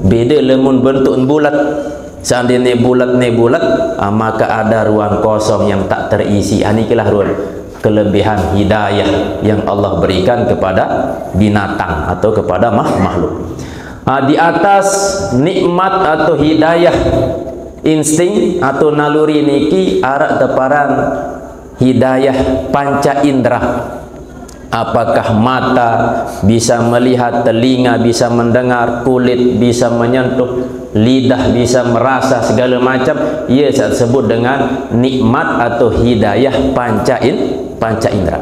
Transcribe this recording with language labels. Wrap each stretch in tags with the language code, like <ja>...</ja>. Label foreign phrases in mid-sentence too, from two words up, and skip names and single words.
<id>Beda lemun bentuk bulat, Seandainya bulat maka ada ruang kosong yang tak terisi. Inilah ruang kelebihan hidayah yang Allah berikan kepada binatang atau kepada makhluk. Di atas nikmat atau hidayah insting atau naluri niki</id> <sas>arak teparan</sas> <id>hidayah panca indera. Apakah mata bisa melihat, telinga bisa mendengar, kulit bisa menyentuh, lidah bisa merasa, segala macam. Ia saya sebut dengan nikmat atau hidayah panca indera.</id>